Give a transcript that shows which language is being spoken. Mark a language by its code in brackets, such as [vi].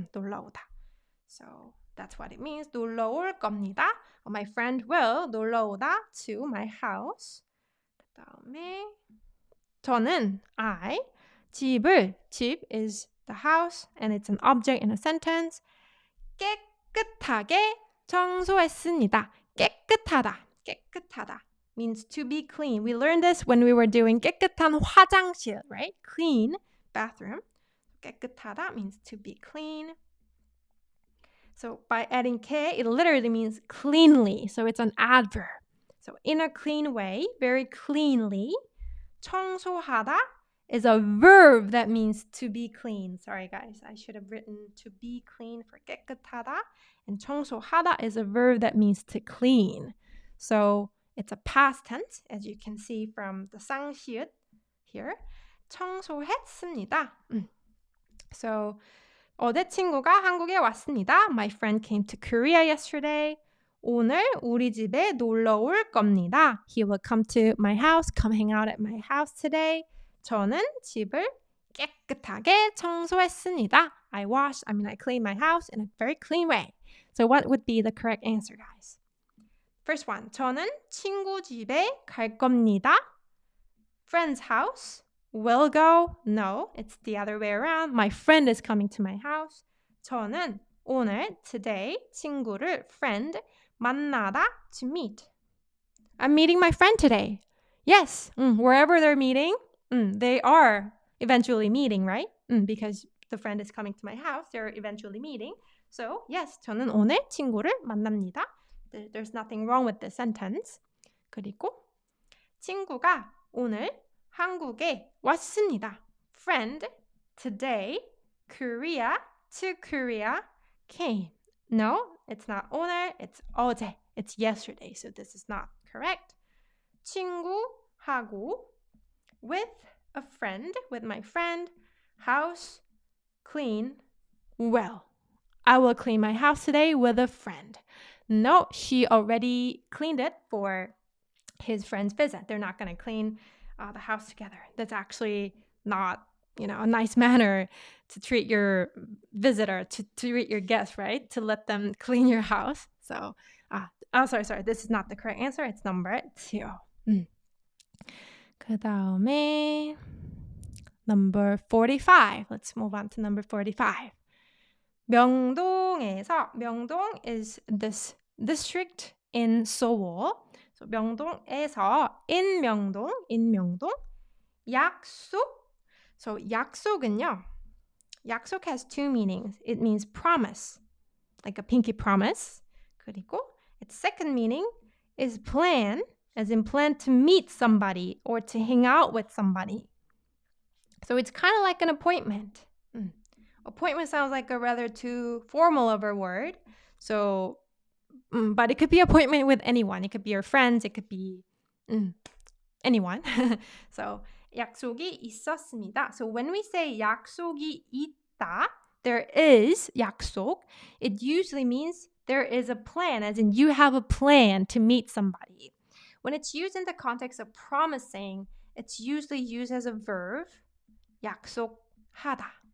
[ko] 놀러 오다. [en] So that's what it means. [ko] 놀러 올 겁니다. [en] My friend will [ko] 놀러 오다 [en] to my house. [ko] 그다음에 저는 [en] I 집 is the house and it's an object in a sentence. [ko] 깨끗하게 청소했습니다. [en] 깨끗하다 means to be clean. We learned this when we were doing [ko] 깨끗한 화장실, [en] right? Clean bathroom. 깨끗하다 means to be clean. So by adding 게, it literally means cleanly. So it's an adverb. So in a clean way, very cleanly. 청소하다 is a verb that means to be clean. Sorry guys, I should have written to be clean for 깨끗하다. And 청소하다 is a verb that means to clean. So it's a past tense, as you can see from the 쌍시읒 here. [ko] 청소했습니다. So 어제 친구가 한국에 왔습니다. [en] My friend came to Korea yesterday. [ko] 오늘 우리 집에 놀러 올 겁니다. [en] He will come to my house, come hang out at my house today. [ko] 저는 집을 깨끗하게 청소했습니다. [en] I cleaned my house in a very clean way. So what would be the correct answer, guys? First one, [ko] 저는 친구 집에 갈 겁니다. [en] Friend's house. Will go. No, it's the other way around. My friend is coming to my house. [ko] 저는 오늘, today, 친구를, friend, 만나다, to meet. [en] I'm meeting my friend today. Yes, wherever they're meeting, they are eventually meeting, right? Because the friend is coming to my house, they're eventually meeting. [ko] So, yes, 저는 오늘 친구를 만납니다. [en] There's nothing wrong with this sentence. [ko] 그리고 친구가 오늘 한국에 왔습니다. [en] Friend, today, Korea, to Korea, came. No, it's not 오늘, it's 어제. It's yesterday, so this is not correct. 친구하고 with a friend, with my friend. House, clean, well. I will clean my house today with a friend. No, she already cleaned it for his friend's visit. They're not going to clean the house together. That's actually not, a nice manner to treat your visitor, to treat your guest, right? To let them clean your house. So, sorry. This is not the correct answer. It's number 2. [ko] 그 다음에 [en] number 45. Let's move on to number 45. 명동 is this district in Seoul. So 명동에서 in 명동 약속. [ko] So 약속은요. [en] 약속 has 2 meanings. It means promise, like a pinky promise. 그리고 its second meaning is plan, as in plan to meet somebody or to hang out with somebody. So it's kind of like an appointment. Appointment sounds like a rather too formal of a word. So, but it could be appointment with anyone. It could be your friends. It could be anyone. [ko] So, 약속이 있었습니다. [en] So when we say [ko] 약속이 있다, [en] there is 약속. It usually means there is a plan, as in you have a plan to meet somebody. When it's used in the context of promising, it's usually used as a verb, 약속하다.